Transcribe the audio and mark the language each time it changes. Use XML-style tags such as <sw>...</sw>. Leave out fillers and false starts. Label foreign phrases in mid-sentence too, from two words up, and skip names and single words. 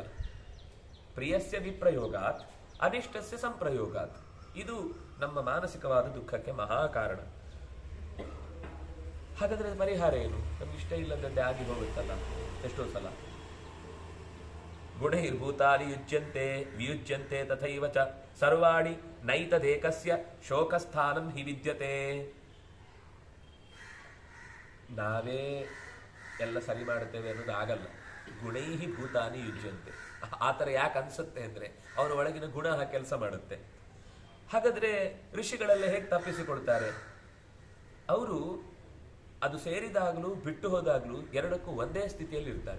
<sa>ಪ್ರಿಯಸ್ಯ ವಿಪ್ರಯೋಗಾತ್ ಅನಿಷ್ಟಸ್ಯ ಸಂಪ್ರಯೋಗಾತ್.</sa> <kn>ಇದು ನಮ್ಮ ಮಾನಸಿಕವಾದ ದುಃಖಕ್ಕೆ ಮಹಾಕಾರಣ. ಹಾಗಾದ್ರೆ ಪರಿಹಾರ ಏನು? ನಮ್ಗೆ ಇಷ್ಟ ಇಲ್ಲದಂತೆ ಆಗಿ ಹೋಗುತ್ತಲ್ಲ ಎಷ್ಟೋ ಸಲ.</kn> <sa>ಗುಣೈರ್ಭೂತಾನಿ ಯುಜ್ಯಂತೆ ವಿಯುಜ್ಯಂತೆ ತಥೈವ ಚ ಸರ್ವಾಣಿ ನೈತದೇಕಸ್ಯ ಶೋಕಸ್ಥಾನಂ ಹಿ ವಿದ್ಯತೆ.</sa> <kn>ನಾವೇ ಎಲ್ಲ ಸರಿ ಮಾಡುತ್ತೇವೆ ಅನ್ನೋದು ಆಗಲ್ಲ.</kn> <sa>ಗುಣೈಹಿ ಭೂತಾನಿ ಯುಜ್ಯಂತೆ.</sa> <kn>ಆತರ ಯಾಕೆ ಅನ್ಸುತ್ತೆ ಅಂದ್ರೆ ಅವರ ಒಳಗಿನ ಗುಣ ಕೆಲಸ ಮಾಡುತ್ತೆ. ಹಾಗಾದ್ರೆ ಋಷಿಗಳೆಲ್ಲ ಹೇಗೆ ತಪ್ಪಿಸಿಕೊಳ್ತಾರೆ? ಅವರು ಅದು ಸೇರಿದಾಗ್ಲೂ ಬಿಟ್ಟು ಹೋದಾಗ್ಲೂ ಎರಡಕ್ಕೂ ಒಂದೇ ಸ್ಥಿತಿಯಲ್ಲಿ ಇರ್ತಾರೆ.</kn>